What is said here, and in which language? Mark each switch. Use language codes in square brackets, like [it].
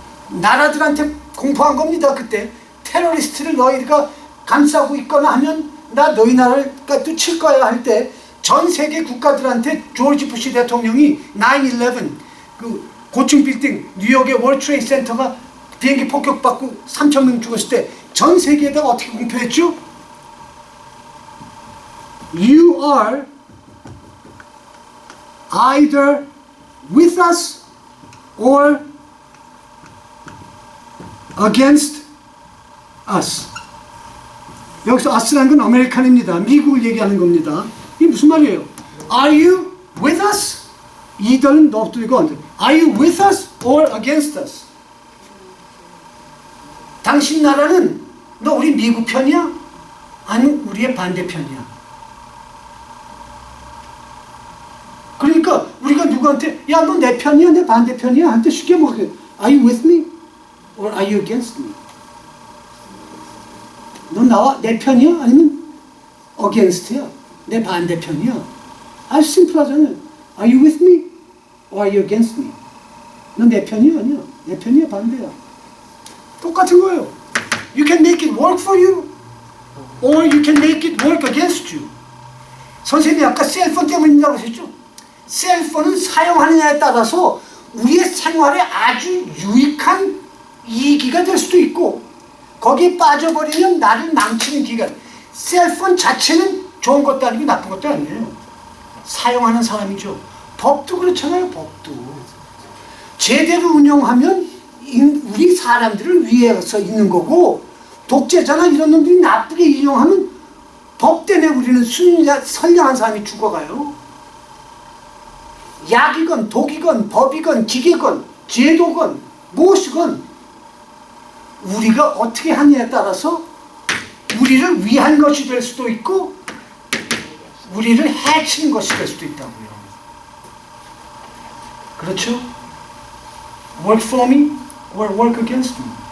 [ko] 나라들한테 공포한 겁니다. 그때 테러리스트를 너희가 감싸고 있거나 하면 나 너희 나라를 또 칠 거야 할 때 전 세계 국가들한테 조지 부시 대통령이 9/11 그 고층 빌딩 뉴욕의 월드 트레이드 센터가 비행기 폭격받고 3,000명 죽었을 때 전 세계에다가 어떻게 공표했죠? [en] You are either with us or against us. [ko] 여기서 us라는 건 아메리칸입니다. 미국을 얘기하는 겁니다. 이게 무슨 말이에요? [en] Are you with us? [ko] either는 너도 이거 안 돼. [en] Are you with us or against us? [ko] 당신 나라는 너 우리 미국 편이야? 아니면 우리의 반대편이야? 그러니까 우리가 누구한테 야 너 내 편이야? 내 반대편이야? 한테 쉽게 물어요. [en] Are you with me? or are you against me? [ko] 너 나와 내 편이야? 아니면 against야? 내 반대편이야? 아주 심플하잖아요. [en] Are you with me? or are you against me? [ko] 넌 내 편이야? 아니야? 내 편이야? 반대야? 똑같은 거예요. [en] You can make it work for you or you can make it work against you. [ko] 선생님이 아까 셀폰 때문이라고 하셨죠? 셀폰은 사용하느냐에 따라서 우리의 생활에 아주 유익한 이기가 될 수도 있고 거기에 빠져버리면 나를 망치는 기가. 셀폰 자체는 좋은 것도 아니고 나쁜 것도 아니에요. 사용하는 사람이죠. 법도 그렇잖아요. 법도 제대로 운영하면 우리 사람들을 위해서 있는 거고 독재자나 이런 놈들이 나쁘게 이용하면 법 때문에 우리는 선량한 사람이 죽어가요. 약이건 독이건 법이건 기계건 제도건 무엇이건 우리가 어떻게 하느냐에 따라서 우리를 위한 것이 될 수도 있고 우리를 해치는 것이 될 수도 있다고요. 그렇죠? [en] Work for me or work against me.